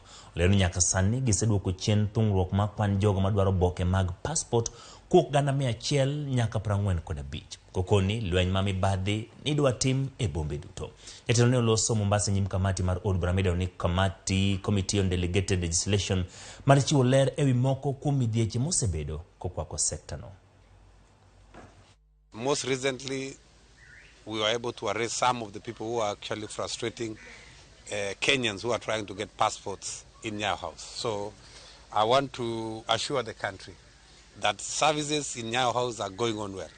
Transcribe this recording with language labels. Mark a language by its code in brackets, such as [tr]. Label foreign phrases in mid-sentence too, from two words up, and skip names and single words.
[luo] Olero nyaka sani giseduoko chien thung'ruok ma kwan jogo madwaro oboke mag passport kuok 100 nyaka 45. Kokoni lweny ma mibadhi nidwa tim e bombe duto. Jatelo ne oloso Mombasa nyim kamati mar od bura midendo ni Committee on Delegated Legislation mar chiwo ler ewi moko kuom midhieche mosebedo kokwako sekta no. [en] Most recently, we were able to arrest some of the people who are actually frustrating Kenyans who are trying to get passports in Nyayo House. So I want to assure the country that services in Nyayo House are going on well.